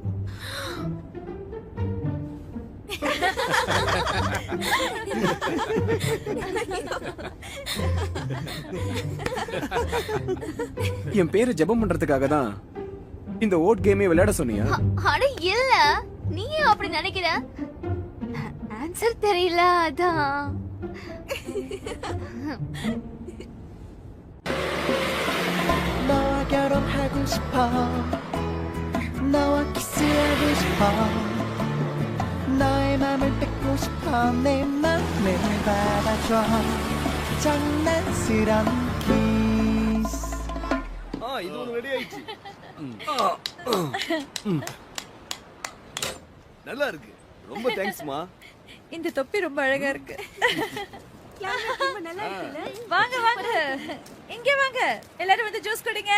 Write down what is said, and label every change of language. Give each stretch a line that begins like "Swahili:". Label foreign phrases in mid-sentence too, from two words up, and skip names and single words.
Tamil: என் பேரு ஜெபம் பண்றதுக்காக தான் இந்த
English: word game
Tamil: விளையாட சொன்னியா? அட இல்ல, நீ அப்படி நினைக்கிற. ஆன்சர் தெரியல அதான்.
Korean: 너와 결혼하고 싶어. 너와 키스하고 싶어. 너의 맘을 뺏고 싶어. 내 맘을 받아줘. 장난스런 kiss.
Tamil: இது ஒன்னு ரெடி ஆயிடுச்சு. நல்லா இருக்கு. ரொம்ப தேங்க்ஸ்மா. இந்த தொப்பி ரொம்ப அழகா இருக்கு. வாங்க வாங்க, இங்க வாங்க, எல்லாரும் வந்து ஜூஸ் குடிங்க.